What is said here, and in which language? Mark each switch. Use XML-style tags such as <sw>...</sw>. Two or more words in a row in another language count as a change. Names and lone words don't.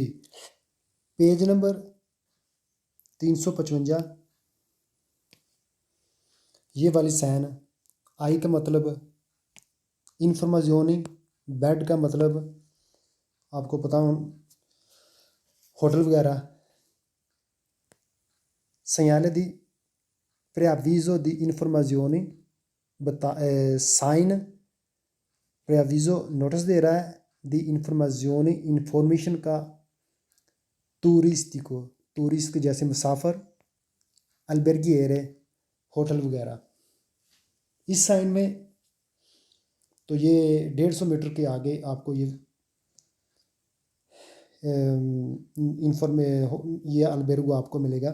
<hi>पेज नंबर 355, ये वाली साइन, आई का मतलब इंफॉर्मेशनी बेड का मतलब आपको पता हो, होटल वगैरह।</hi> <it>segnale di preavviso di informazioni</it> <hi>साइन preavviso नोटिस दे रहा है,</hi> <it>di informazioni</it> <hi>इंफॉर्मेशन का, टूरिस्टिको टूरिस्ट जैसे मुसाफर, अल्बर्गिएरे होटल वगैरह। इस साइन में तो ये 150 मीटर के आगे आपको ये ये अल्बेर्गो आपको मिलेगा।</hi>